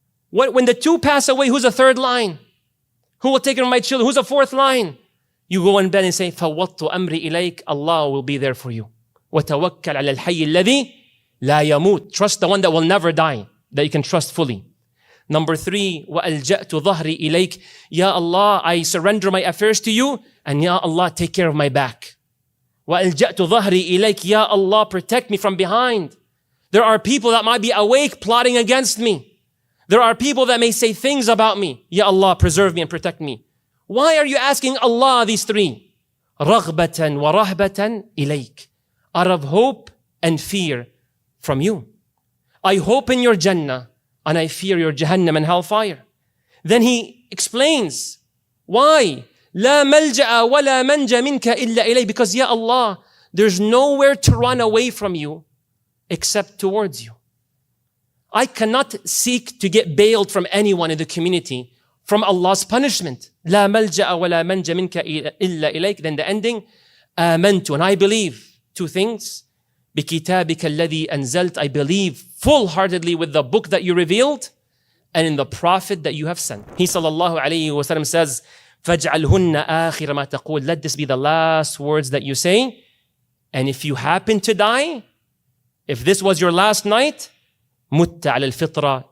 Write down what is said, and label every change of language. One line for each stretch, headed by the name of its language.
English: When the 2 pass away, who's the 3rd line? Who will take care of my children? Who's the 4th line? You go in bed and say,
Arabic: فَوَّضْتُ أَمْرِي إِلَيْكَ.
English: Allah will be there for you.
Arabic: وَتَوَكَّلْ عَلَى الْحَيِّ الَّذِي لَا يَمُوتُ.
English: Trust the one that will never die, that you can trust fully. Number 3,
Arabic: وَأَلْجَأْتُ ظَهْرِي إِلَيْكَ.
English: Ya Allah, I surrender my affairs to you, and Ya Allah, take care of my back.
Arabic: وَأَلْجَأْتُ ظَهْرِي إِلَيْكَ.
English: Ya Allah, protect me from behind. There are people that might be awake plotting against me. There are people that may say things about me. Ya Allah, preserve me and protect me. Why are you asking Allah these 3?
Arabic: رَغْبَةً وَرَهْبَةً إِلَيْكَ.
English: Out of hope and fear from you. I hope in your Jannah and I fear your Jahannam and hellfire. Then he explains why.
Arabic: لا ملجأ ولا منجا منك إلا إليك.
English: Because Ya Allah, there's nowhere to run away from you except towards you. I cannot seek to get bailed from anyone in the community from Allah's punishment.
Arabic: لا ملجأ ولا منجا منك إلا إليك.
English: Then the ending, آمنت. And I believe 2 things.
Arabic: بكتابك الذي أنزلت.
English: I believe full-heartedly with the book that you revealed and in the prophet that you have sent. He sallallahu alayhi wa sallam says,
Arabic: فَاجْعَلْهُنَّ آخِرَ مَا تَقُولُ.
English: Let this be the last words that you say. And if you happen to die, if this was your last night,
Arabic: مُتَّ عَلَى الْفِطْرَةِ.